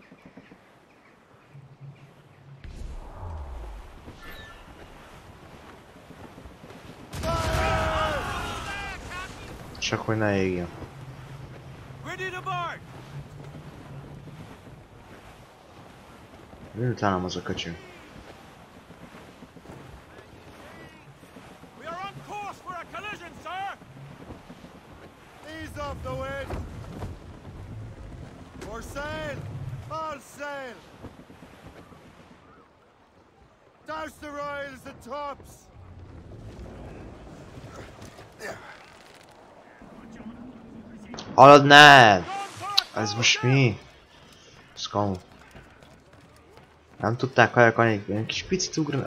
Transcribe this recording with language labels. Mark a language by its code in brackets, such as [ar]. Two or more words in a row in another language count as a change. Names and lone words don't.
[hu] Csak hogy ne égjen. Mi utánam az a köcsög? [en] Ease off the wind! For sail! All sail! Douse the royals and tops! [hu] Hallod, ne! Ez most mi? Szkamu. Nem tudták kajakalni, egy kis picit ugrani.